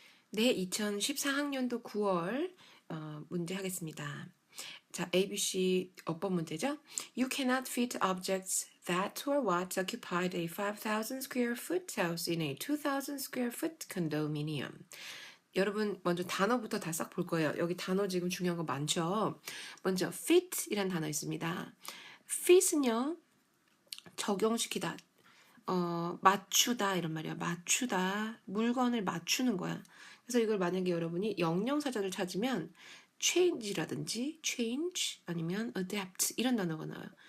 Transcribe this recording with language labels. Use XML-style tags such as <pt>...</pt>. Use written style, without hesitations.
<ko>네, 2014학년도 9월 문제 하겠습니다. 자, ABC 어법 문제죠?</ko> <en>You cannot fit objects that or what occupied a 5,000 square foot house in a 2,000 square foot condominium.</en> <ko>여러분 먼저 단어부터 다 싹 볼 거예요. 여기 단어 지금 중요한 거 많죠? 먼저 fit이란 단어 있습니다. fit은요, 적용시키다, 맞추다 이런 말이야. 맞추다. 물건을 맞추는 거야. 그래서 이걸 만약에 여러분이 영영사전을 찾으면 change라든지 change 아니면 adapt 이런 단어가 나와요.</ko>